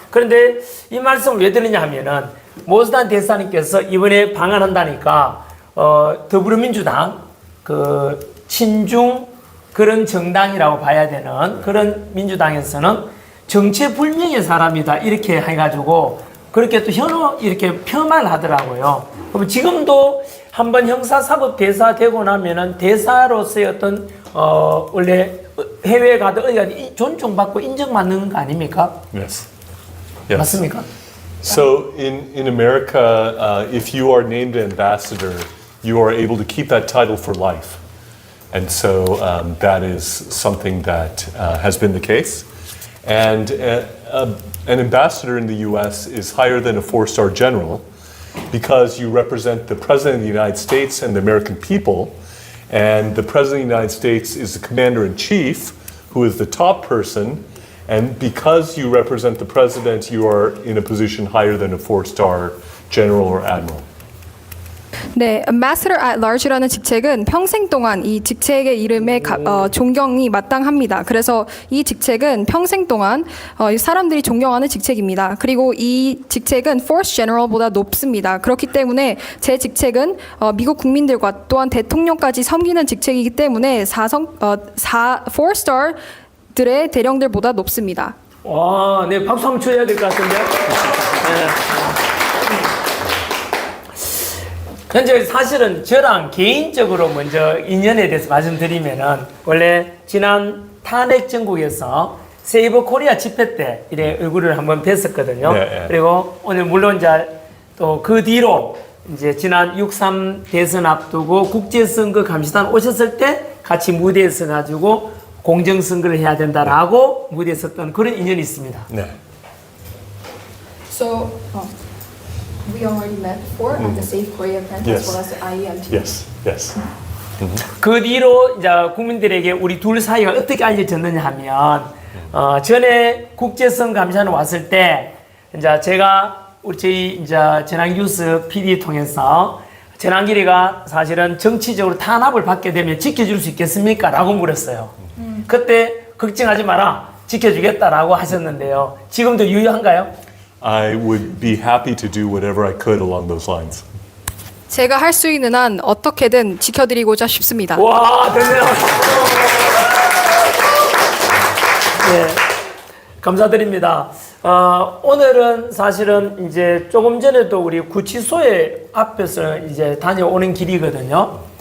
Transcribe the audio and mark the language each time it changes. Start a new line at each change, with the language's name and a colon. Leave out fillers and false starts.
Korean: 그런데 이 말씀을 왜 드리냐 하면은 모스탄 대사님께서 이번에 방한한다니까 더불어민주당 친중 그런 정당이라고 봐야 되는 그런 민주당에서는 정체불명의 사람이다 이렇게 해가지고 그렇게 또 이렇게 폄하를 하더라고요. 그럼 지금도 한번 형사사법 대사 되고 나면은 대사로서의 어떤 원래 해외에 가도 어디가 존중받고 인정받는 거 아닙니까?
English: Yes.
Korean: 맞습니까?
English: So in America, if you are named an ambassador, you are able to keep that title for life. And so that is something that has been the case. And an ambassador in the US is higher than a four-star general because you represent the President of the United States and the American people, and the President of the United States is the Commander-in-Chief, who is the top person, and because you represent the President, you are in a position higher than a four-star general or admiral.
Korean: 네, Ambassador at Large라는 직책은 평생 동안 이 직책의 이름에 존경이 마땅합니다. 그래서 이 직책은 평생 동안 사람들이 존경하는 직책입니다. 그리고 이 직책은 Force General보다 높습니다. 그렇기 때문에 제 직책은 미국 국민들과 또한 대통령까지 섬기는 직책이기 때문에 4-star 들의 대령들보다 높습니다. 와, 네, 박수 한번 쳐야 될 것 같은데. 네. 현재 사실은 저랑 개인적으로 먼저 인연에 대해서 말씀드리면은 원래 지난 탄핵 전국에서 세이버 코리아 집회 때 이래 얼굴을 한번 뵀었거든요. 네. 그리고 오늘 물론 또 그 뒤로 이제 지난 6.3 대선 앞두고 국제선거 감시단 오셨을 때 같이 무대에 서가지고 공정선거를 해야 된다라고 무대에 섰던 그런 인연이 있습니다. 네.
English: So, we already met before at the Safe Korea event Yes. as well as the IEMT. Yes, yes.
Korean: 그 뒤로 이제 국민들에게 우리 둘 사이가 어떻게 알려졌느냐 하면 전에 국제선 감시단 왔을 때 이제 제가 저희 이제 전환규스 PD 통해서 전환길이가 사실은 정치적으로 탄압을 받게 되면 지켜줄 수 있겠습니까? 라고 물었어요. 그때 걱정하지 마라, 지켜주겠다라고 하셨는데요. 지금도 유효한가요?
English: I would be happy to do whatever I could along those lines.
Korean: 제가 할 수 있는 한 어떻게든 지켜드리고자 싶습니다. 와, 됐네요. 네, 감사드립니다. 오늘은 사실은 이제 조금 전에도 우리 구치소에 앞에서 이제 다녀오는 길이거든요.